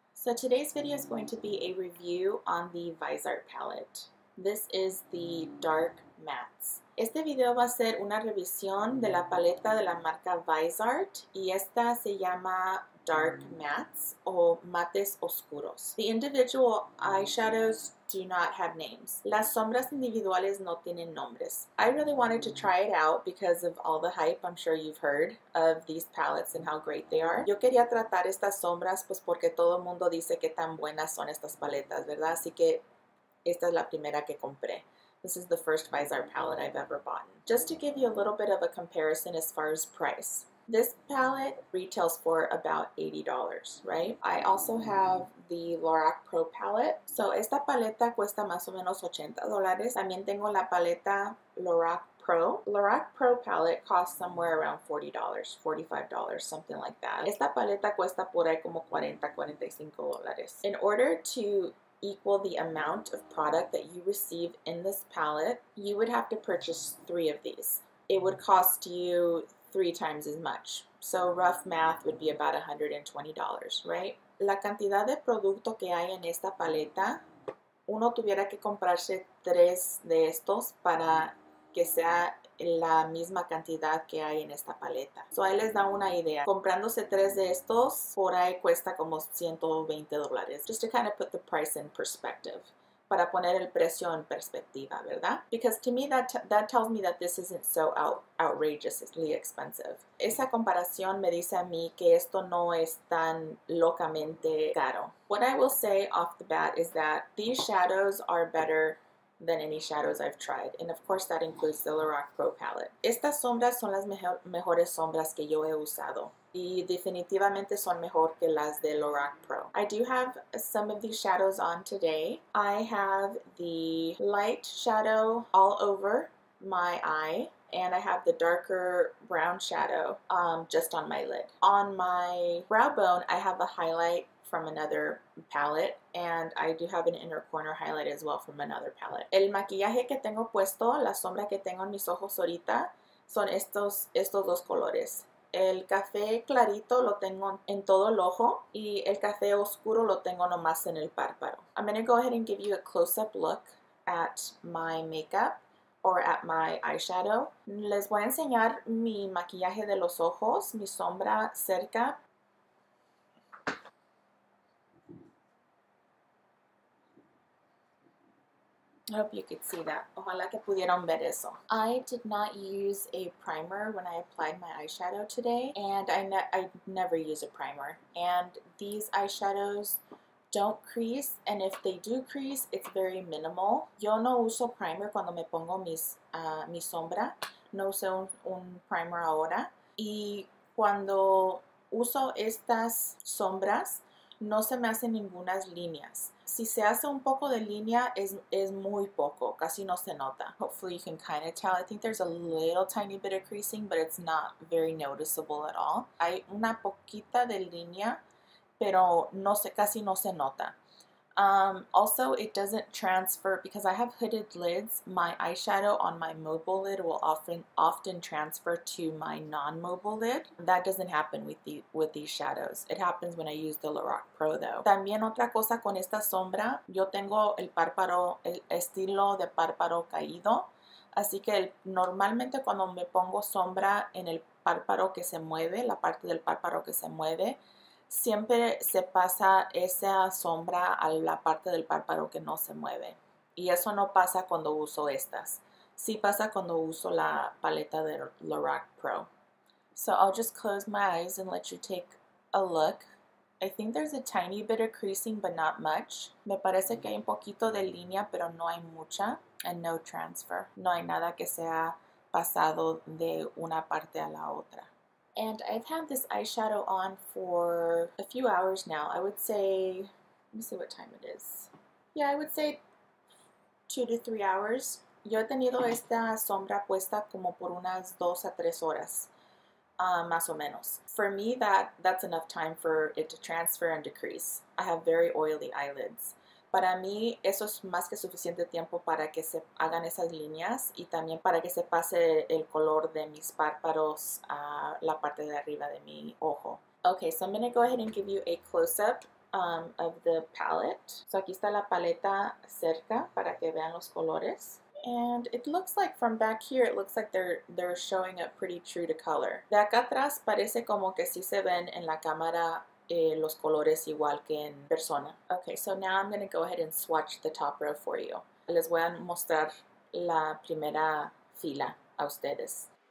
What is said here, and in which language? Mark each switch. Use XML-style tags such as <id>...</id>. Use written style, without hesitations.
<en>So today's video is going to be a review on the Viseart palette. This is the Dark Mattes.</en> <es>Este video va a ser una revisión de la paleta de la marca Viseart y esta se llama Dark Mattes o mates oscuros.</es> <en>The individual eyeshadows do not have names.</en> <es>Las sombras individuales no tienen nombres.</es> <en>I really wanted to try it out because of all the hype I'm sure you've heard of these palettes and how great they are.</en> <es>Yo quería tratar estas sombras pues porque todo el mundo dice que tan buenas son estas paletas, ¿verdad? Así que esta es la primera que compré.</es> <en>This is the first Viseart palette I've ever bought. Just to give you a little bit of a comparison as far as price. This palette retails for about $80, right? I also have the Lorac Pro palette.</en> <es>So esta paleta cuesta más o menos $80. También tengo la paleta Lorac Pro.</es> <en>Lorac Pro palette costs somewhere around $40, $45, something like that.</en> <es>Esta paleta cuesta por ahí como $40, $45.</es> <en>In order to equal the amount of product that you receive in this palette, you would have to purchase 3 of these. It would cost you 3 times as much. So rough math would be about $120, right?</en> <es>La cantidad de producto que hay en esta paleta, uno tuviera que comprarse 3 de estos para que sea la misma cantidad que hay en esta paleta. So ahí les da una idea. Comprándose 3 de estos, por ahí cuesta como $120.</es> <en>Just to kind of put the price in perspective.</en> <es>Para poner el precio en perspectiva, ¿verdad?</es> <en>Because to me that tells me that this isn't so outrageously expensive.</en> <es>Esa comparación me dice a mí que esto no es tan locamente caro.</es> <en>What I will say off the bat is that these shadows are better than any shadows I've tried, and of course that includes the Lorac Pro palette.</en> <es>Estas sombras son las mejores sombras que yo he usado y definitivamente son mejor que las de Lorac Pro.</es> <en>I do have some of these shadows on today. I have the light shadow all over my eye, and I have the darker brown shadow just on my lid. On my brow bone, I have a highlight from another palette, and I do have an inner corner highlight as well from another palette.</en> <es>El maquillaje que tengo puesto, la sombra que tengo en mis ojos ahorita, son estos dos colores. El café clarito lo tengo en todo el ojo y el café oscuro lo tengo nomás en el párpado.</es> <en>I'm going to go ahead and give you a close-up look at my makeup or at my eyeshadow.</en> <es>Les voy a enseñar mi maquillaje de los ojos, mi sombra cerca.</es> <en>I hope you could see that.</en> <es>Ojalá que pudieran ver eso.</es> <en>I did not use a primer when I applied my eyeshadow today, and I never use a primer. And these eyeshadows don't crease, and if they do crease, it's very minimal.</en> <es>Yo no uso primer cuando me pongo mi sombra. No uso un primer ahora. Y cuando uso estas sombras, no se me hacen ningunas líneas. Si se hace un poco de línea, es muy poco, casi no se nota.</es> <en>Hopefully you can kind of tell. I think there's a little tiny bit of creasing, but it's not very noticeable at all.</en> <es>Hay una poquita de línea, pero casi no se nota.</es> <en>Also, it doesn't transfer because I have hooded lids. My eyeshadow on my mobile lid will often transfer to my non-mobile lid. That doesn't happen with these shadows. It happens when I use the Lorac Pro though.</en> <es>También otra cosa con esta sombra, yo tengo el estilo de párpado caído. Así que normalmente cuando me pongo sombra en el párpado que se mueve, la parte del párpado que se mueve, siempre se pasa esa sombra a la parte del párpado que no se mueve. Y eso no pasa cuando uso estas. Sí pasa cuando uso la paleta de Lorac Pro.</es> <en>So I'll just close my eyes and let you take a look. I think there's a tiny bit of creasing, but not much.</en> <es>Me parece que hay un poquito de línea, pero no hay mucha.</es> <en>And no transfer.</en> <es>No hay nada que se ha pasado de una parte a la otra.</es> <en>And I've had this eyeshadow on for a few hours now. I would say, let me see what time it is. Yeah, I would say 2 to 3 hours.</en> <es>Yo he tenido esta sombra puesta como por unas 2 a 3 horas, más o menos.</es> <en>For me, that's enough time for it to transfer and decrease. I have very oily eyelids.</en> <es>para mí eso es más que suficiente tiempo para que se hagan esas líneas y también para que se pase el color de mis párpados a la parte de arriba de mi ojo.</es> <en>Okay, so I'm going to go ahead and give you a close-up of the palette.</en> <es>So aquí está la paleta cerca para que vean los colores.</es> <en>And it looks like from back here, it looks like they're showing up pretty true to color.</en> <es>De acá atrás parece como que sí se ven en la cámara los colores igual que en persona.</es> <en>Okay, so now I'm going to go ahead and swatch the top row for you.</en> <es>Les voy a mostrar la primera fila a ustedes.</es>